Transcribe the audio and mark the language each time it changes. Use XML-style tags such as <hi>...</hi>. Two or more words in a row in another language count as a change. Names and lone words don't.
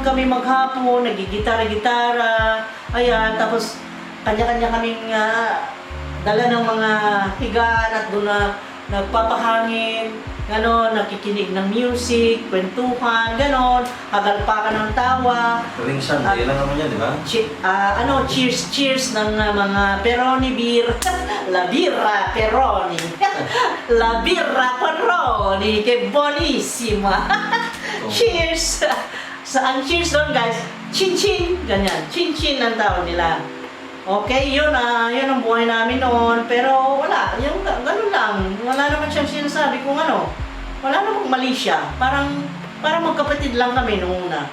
<tl>Kami maghapon, nagigitara-gitara. Ayan, tapos kanya-kanya kaming dala ng mga higaan at doon na nagpapahangin. Gano'n, nakikinig ng music, kwentuhan, gano'n, hagalpakan ng tawa. Tuwing Sunday lang naman yan, di ba? Cheers ng mga Peroni beer.</tl> <it>La birra Peroni. La birra Peroni, que buonissima.</it> <tl>Cheers! Ang cheers doon guys, chin-chin, ganyan. Chin-chin ang tawag nila. Okay, yun ang buhay namin noon. Pero wala, yung ganun lang. Wala naman siyang sinasabi kung ano. Wala namang mali siya. Parang magkapatid lang kami noong una.</tl>